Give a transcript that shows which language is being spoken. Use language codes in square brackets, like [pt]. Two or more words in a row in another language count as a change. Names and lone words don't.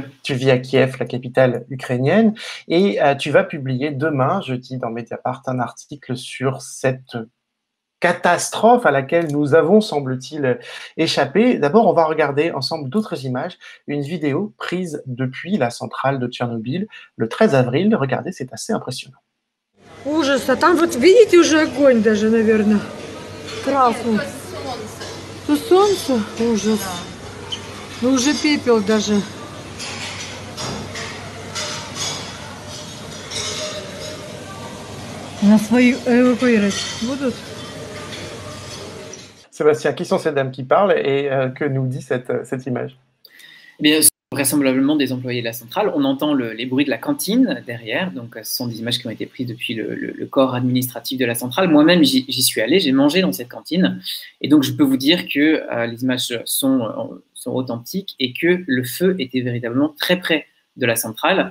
[fr] Tu vis à Kiev, la capitale ukrainienne, et tu vas publier demain, jeudi, dans Mediapart, un article sur cette catastrophe à laquelle nous avons, semble-t-il, échappé. D'abord, on va regarder ensemble d'autres images, une vidéo prise depuis la centrale de Tchernobyl le 13 avril. Regardez, c'est assez impressionnant. [ru] Ужас, а там вот видите уже огонь даже, наверное, красный. То солнце, ужас. Ну уже пепел даже. Нас эвакуировать будут? [fr] Sébastien, qui sont ces dames qui parlent et que nous dit cette image? Eh bien, vraisemblablement des employés de la centrale. On entend les bruits de la cantine derrière, donc ce sont des images qui ont été prises depuis le corps administratif de la centrale. Moi-même, j'y suis allé, j'ai mangé dans cette cantine, et donc je peux vous dire que les images sont authentiques et que le feu était véritablement très près de la centrale.